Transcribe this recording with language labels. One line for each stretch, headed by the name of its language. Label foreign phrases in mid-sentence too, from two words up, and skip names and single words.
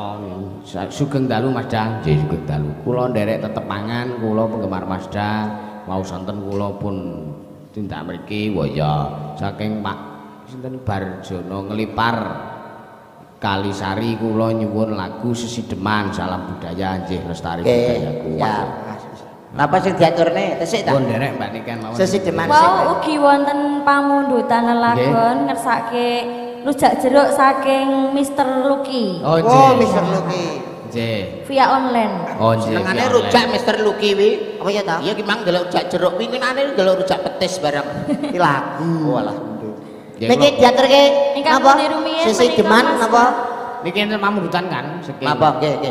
Javanese: Sugeng dalu Mas Dang, nggih sugeng dalu. Kula nderek tetepangan, kula penggemar Mas Dang, mau sonten kula pun tindak mriki waya saking Pak sinten Barjono Ngelipar Kalisari kula nyuwun lagu Sesideman salam budaya nggih lestari budaya Nggih, kuat. ya. Napa sing diaturne? Tesik ta? Pun nderek Mbak Niken mawon. Sesideman. Wow, ugi wonten pamundutan lelagon ngersake rujak jeruk saking Mr. Lucky. Oh, Oh, nggih. Mr. Lucky. Nggih.
English: via online.
Javanese: Oh, nggih. Senengane iya, rujak oleh. Mister Lucky wi. Apa ya ta? Iya ki mang delok rujak jeruk winginane delok rujak petis bareng. Iki lagu. Walah. Nggih, Niki kula- diaturke Ingkang napa? pundi rumiyin Sisi menika, deman Mas. napa? Niki enten pamundutan kan saking Napa nggih nggih.